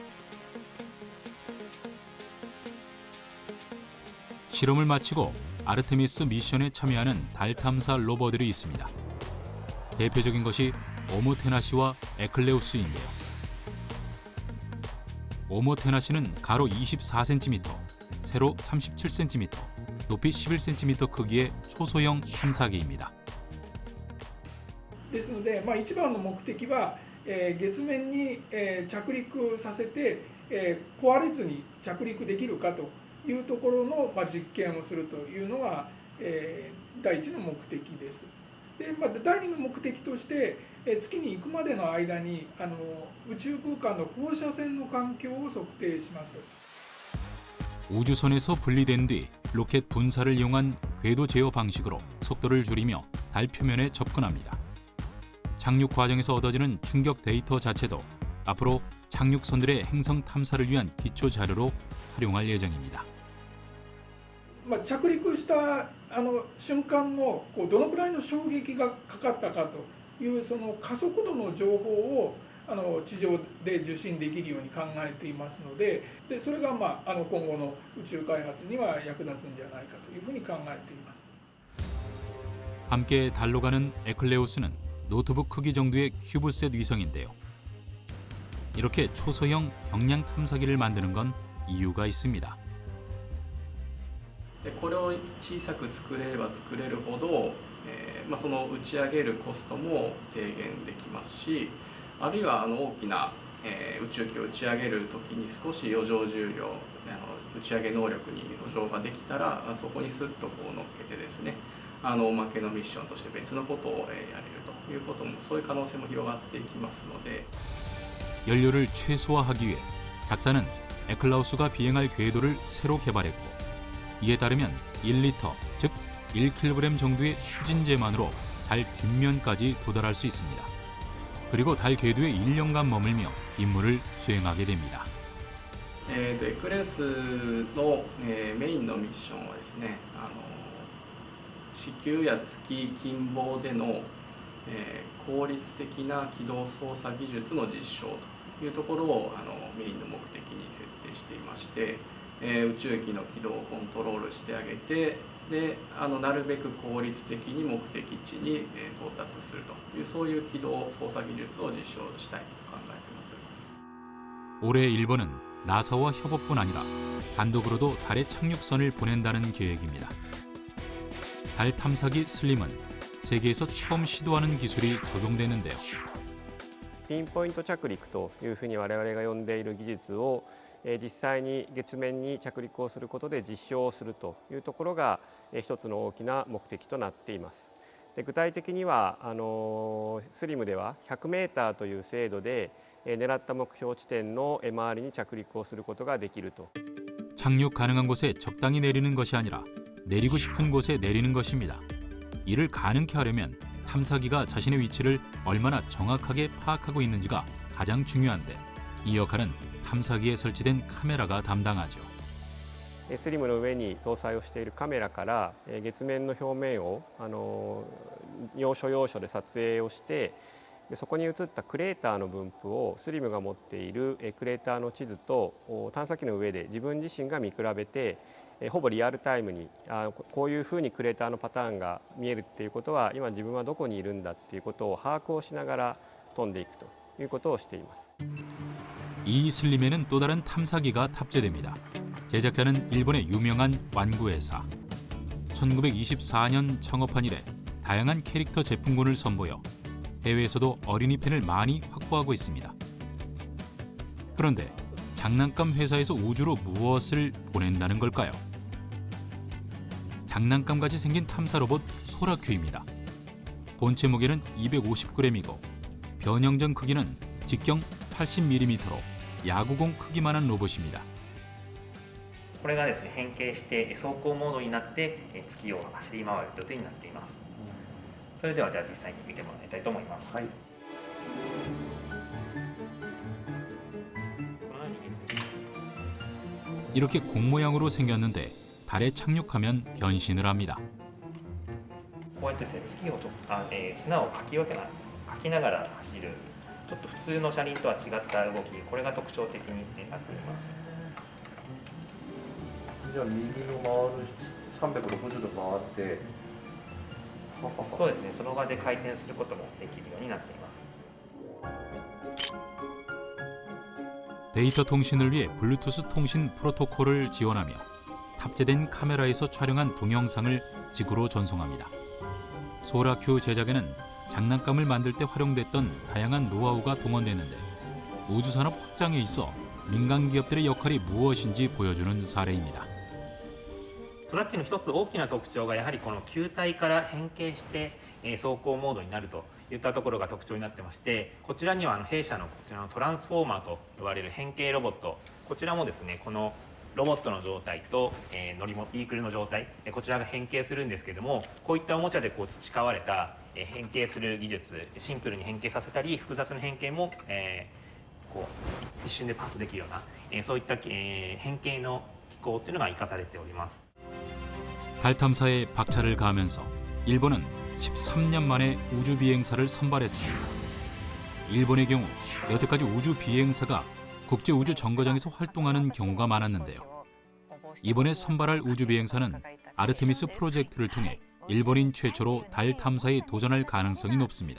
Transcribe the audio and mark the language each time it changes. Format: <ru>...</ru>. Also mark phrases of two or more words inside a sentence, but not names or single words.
<ko>실험을 마치고 아르테미스 미션에 참여하는 달 탐사 로버들이 있습니다. 대표적인 것이 오모테나시와 에클레우스인데요. 오모테나시는 가로 24cm, 세로 37cm, 높이 11cm 크기의 초소형 탐사기입니다.</ko> <ja>ですので、一番の目的は、月面に、着陸させて、壊れずに着陸できるかというところの、実験をするというのが、第一の目的です。で、第二の目的として、月に行くまでの間に宇宙空間の放射線の環境を測定します。</ja> <ko>우주선에서 분리된 뒤 로켓 분사를 이용한 궤도 제어 방식으로 속도를 줄이며 달 표면에 접근합니다. 착륙 과정에서 얻어지는 충격 데이터 자체도 앞으로 착륙선들의 행성 탐사를 위한 기초 자료로 활용할 예정입니다.</ko> <ja>着陸した瞬間のどのくらいの衝撃がかかったかというその加速度の情報を地上で受信できるように考えていますので、それが今後の宇宙開発には役立つんじゃないかというふうに考えています。</ja> <ko>함께 달로 가는 에클레우스는 노트북 크기 정도의 큐브셋 위성인데요. 이렇게 초소형 경량 탐사기를 만드는 건 이유가 있습니다.</ko> <ja>これを小さく作れれば作れるほど、その打ち上げるコストも低減できますし、あるいは大きな、宇宙機を打ち上げるときに少し余剰重量、打ち上げ能力に余剰ができたらそこにスッと乗っけてですね、おまけのミッションとして別のことをやれるということもそういう可能性も広がっていきますので</ja> <ko>연료를 최소화하기 위해 작사는 에클라우스가 비행할 궤도를 새로 개발했고 이에 따르면 1리터, 즉 1kg 정도의 추진제만으로 달 뒷면까지 도달할 수 있습니다. 그리고 달 궤도에 1년간 머물며 임무를 수행하게 됩니다.</ko> <ja>エクレスの、メインのミッションはですね、地球や月近傍での、効率的な軌道操作技術の実証というところをメインの目的に設定していまして、宇宙機の軌道をコントロールしてあげてでなるべく効率的に目的地に、到達するというそういう軌道操作技術を実証したいと考えています。</ja> <ko>올해 일본은 나사와 협업뿐 아니라 단독으로도 달에 착륙선을 보낸다는 계획입니다. 달 탐사기 슬림은 세계에서 처음 시도하는 기술이 적용되는데요.</ko> <ja>ピンポイント着陸というふうに我々が呼んでいる技術を実際に月面に着陸をすることで実証をするというところが一つの大きな目的となっています。で具体的にはスリムでは100メーターという精度で狙った目標地点の周りに着陸をすることができると。</ja> <ko>착륙 가능한 곳에 적당히 내리는 것이 아니라 내리고 싶은 곳에 내리는 것입니다. 이를 가능케 하려면 탐사기가 자신의 위치를 얼마나 정확하게 파악하고 있는지가 가장 중요한데 이 역할은 탐사기에 설치된 카메라가 담당하죠.</ko> <ja>スリムの上に搭載をしているカメラから月面の表面を要所要所で撮影をしてそこに映ったクレーターの分布をスリムが持っているクレーターの地図と探査機の上で自分自身が見比べてほぼリアルタイムにこういうふうにクレーターのパターンが見えるっていうことは今自分はどこにいるんだっていうことを把握をしながら飛んでいくということをしています。</ja> <ko>이 슬림에는 또 다른 탐사기가 탑재됩니다. 제작자는 일본의 유명한 완구 회사. 1924년 창업한 이래 다양한 캐릭터 제품군을 선보여 해외에서도 어린이 팬을 많이 확보하고 있습니다. 그런데 장난감 회사에서 우주로 무엇을 보낸다는 걸까요? 장난감같이 생긴 탐사 로봇 소라큐입니다. 본체 무게는 250g이고 변형전 크기는 직경 80mm로 야구공 크기만한 로봇입니다.</ko> <ja>これがですね変形して走行モードになって月を走り回る予定になっています。それではじゃあ実際に見てもらいたいと思います。はい。</ja> <ko>이렇게 공 모양으로 생겼는데 달에 착륙하면 변신을 합니다.</ko> <ja>こうやってですね月を砂をかきながら走るちょっと普通の車輪とは違った動きこれが特徴的になっています。じゃあ右を回る360度回ってそうですねその場で回転することもできるようになっています。</ja> <ko>데이터 통신을 위해 블루투스 통신 프로토콜을 지원하며 탑재된 카메라에서 촬영한 동영상을 지구로 전송합니다. 소라큐 제작에는 장난감을 만들 때 활용됐던 다양한 노하우가 동원됐는데 우주산업 확장에 있어 민간 기업들의 역할이 무엇인지 보여주는 사례입니다.</ko> <ja>ソラキューの一つ大きな特徴がやはりこの球体から変形して走行モードになるといったところが特徴になってましてこちらには弊社のこちらのトランスフォーマーと呼ばれる変形ロボットこちらもですねこのロボットの状態とビークルの状態こちらが変形するんですけれどもこういったおもちゃで培われた変形する技術シンプルに変形させたり複雑な変形も一瞬でパッとできるようなそういった変形の機構というのが生かされております。</ja> <ko>달 탐사에 박차를 가하면서 일본은 13년 만에 우주 비행사를 선발했습니다. 일본의 경우 여태까지 우주 비행사가 국제 우주 정거장에서 활동하는 경우가 많았는데요. 이번에 선발할 우주 비행사는 아르테미스 프로젝트를 통해 일본인 최초로 달 탐사에 도전할 가능성이 높습니다.</ko>